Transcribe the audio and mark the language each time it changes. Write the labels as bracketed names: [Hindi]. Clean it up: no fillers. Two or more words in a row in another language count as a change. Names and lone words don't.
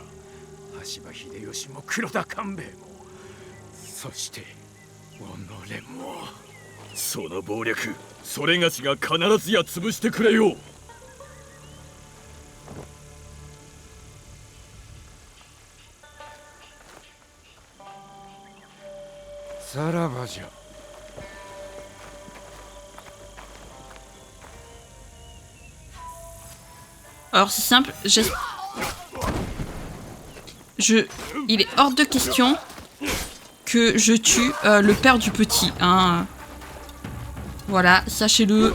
[Japanese] 羽柴秀吉も黒田官兵衛も、そして己も。その謀略、それがしが必ずや潰してくれよう。さらばじゃ。 [French] Alors c'est simple, il est hors de question que je tue le père du petit. Hein. Voilà, sachez-le.